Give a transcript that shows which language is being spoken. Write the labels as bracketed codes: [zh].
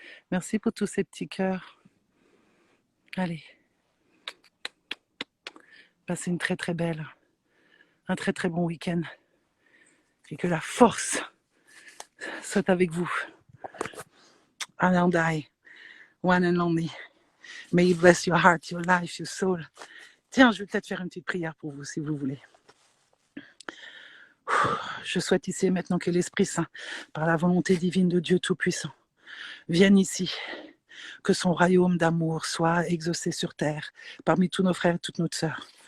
[fr] Merci pour tous ces petits cœurs. Allez. Passez un très bon week-end. Et que la force soit avec vous. [en] Anandai, one and only. May He bless your heart, your life, your soul. [fr] Tiens, je vais peut-être faire une petite prière pour vous, si vous voulez. Je souhaite ici et maintenant que l'Esprit Saint, par la volonté divine de Dieu Tout-Puissant, vienne ici, que son royaume d'amour soit exaucé sur terre, parmi tous nos frères et toutes nos sœurs.